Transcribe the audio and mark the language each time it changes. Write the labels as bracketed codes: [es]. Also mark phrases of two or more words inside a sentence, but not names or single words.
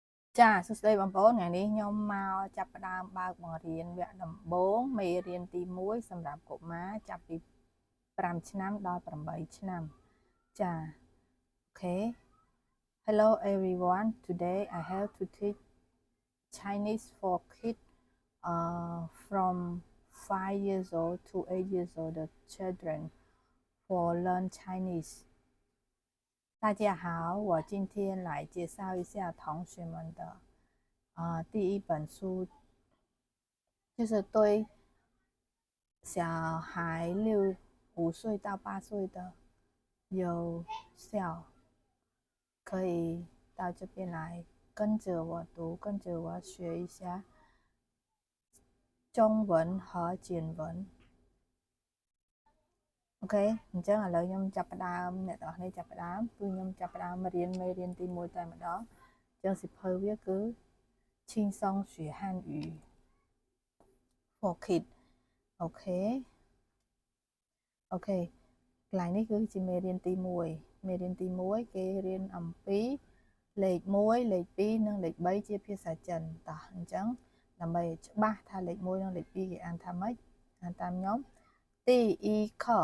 [km] ចាសួស្តីបងប្អូនថ្ងៃនេះខ្ញុំមកចាប់ផ្ដើមបើកបង្រៀនវគ្គដំបូងមេរៀនទី1សម្រាប់កុមារចាប់ពី 5ឆ្នាំដល់8ឆ្នាំចាអូខេ [en] Hello everyone today I have to teach Chinese for kids from 5 years old to 8 years old the children for learn Chinese [zh] 大家好，我今天来介绍一下同学们的第一本书，就是对小孩5岁到8岁的有效，可以到这边来跟着我读，跟着我学一下中文和简文。 [km] អូខេអញ្ចឹងឥឡូវខ្ញុំចាប់ផ្ដើមអ្នកទាំងអស់គ្នាចាប់ផ្ដើមគឺខ្ញុំចាប់ផ្ដើមរៀនមេរៀនទី 1តែម្ដងអញ្ចឹងសៀវភៅវាគឺ [zh] 轻松学汉语 [en] for kids [km] អូខេកន្លែងនេះគឺជាមេរៀនទី1មេរៀនទី1គេរៀនអំពីលេខ1លេខ2និងលេខ3ជាភាសាចិនតោះអញ្ចឹងដើម្បីច្បាស់ថាលេខ1និងលេខ2គេអានថាម៉េចអានតាមខ្ញុំទីអ៊ីខ